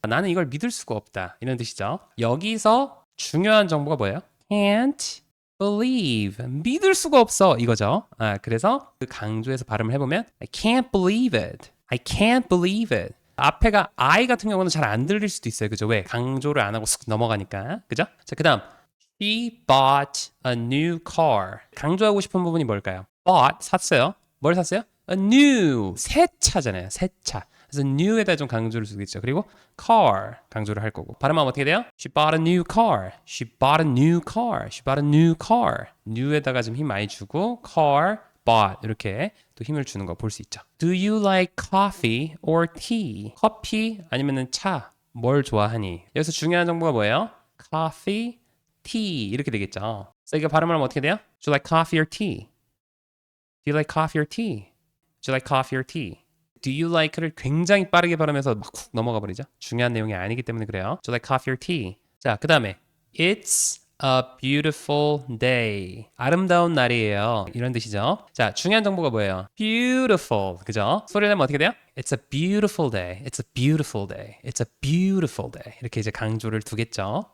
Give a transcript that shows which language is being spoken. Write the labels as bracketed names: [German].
[Korean] 나는 이걸 믿을 수가 없다. 이런 뜻이죠. 여기서 중요한 정보가 뭐예요? [English] Can't believe. [Korean] 믿을 수가 없어. 이거죠. 그래서 그 강조해서 발음을 해보면 [English] I can't believe it. I can't believe it. [Korean] 앞에가 I 같은 경우는 잘 안 들릴 수도 있어요. 그죠? 왜? 강조를 안 하고 쑥 넘어가니까. 그죠? [English] 자, 그 다음 She bought a new car. [Korean] 강조하고 싶은 부분이 뭘까요? bought, 샀어요. 뭘 샀어요? A new. 새 차잖아요. 새 차. 그래서 new에다 좀 강조를 주겠죠. 그리고 car 강조를 할 거고. 발음하면 어떻게 돼요? [English] She bought a new car. She bought a new car. She bought a new car. [Korean] new에다가 좀 힘 많이 주고 car, bought 이렇게 또 힘을 주는 거 볼 수 있죠. [English] Do you like coffee or tea? [Korean] 커피 아니면은 차. 뭘 좋아하니? 여기서 중요한 정보가 뭐예요? coffee, tea 이렇게 되겠죠. 그래서 이거 발음을 하면 어떻게 돼요? [English] Do you like coffee or tea? Do you like coffee or tea? Do you like coffee or tea? [Korean] Do you like를 굉장히 빠르게 발음해서 막 훅 넘어가 버리죠. 중요한 내용이 아니기 때문에 그래요. [English] Do you like coffee or tea? [Korean] 자, 그 다음에 [English] It's a beautiful day. [Korean] 아름다운 날이에요. 이런 뜻이죠. 자, 중요한 정보가 뭐예요? [English] Beautiful. [Korean] 그죠? 소리 내면 어떻게 돼요? [English] It's a beautiful day. It's a beautiful day. It's a beautiful day. [Korean] 이렇게 이제 강조를 두겠죠.